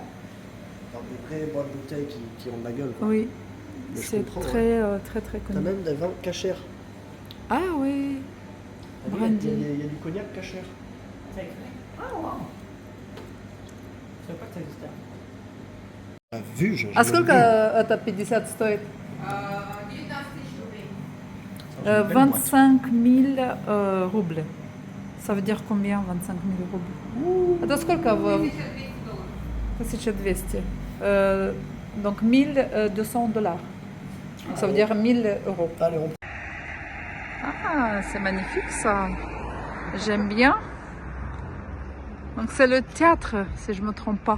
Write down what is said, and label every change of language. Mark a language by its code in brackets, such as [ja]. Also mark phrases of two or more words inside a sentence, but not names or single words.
[fr] Alors, des vraies boîtes de bouteilles qui ont de la gueule. Quoi. Oui, Mais je c'est comprends, très, très T'as connu. même des vins cachers. Ah oui, T'as vu, brandy. il y a du cognac cacher. Ah, wow. Je savais pas que ça existait. Vu, j'ai [ru] А сколько это 50 стоит? 25 000 рублей. [fr] Ça veut dire combien 25 000 [ru] рублей? Это сколько? [fr] 1200. Donc 1200 dollars. Ça veut dire 1000 euros. Allez, on... Ah, c'est magnifique ça. J'aime bien. Donc c'est le théâtre, si je ne me trompe pas.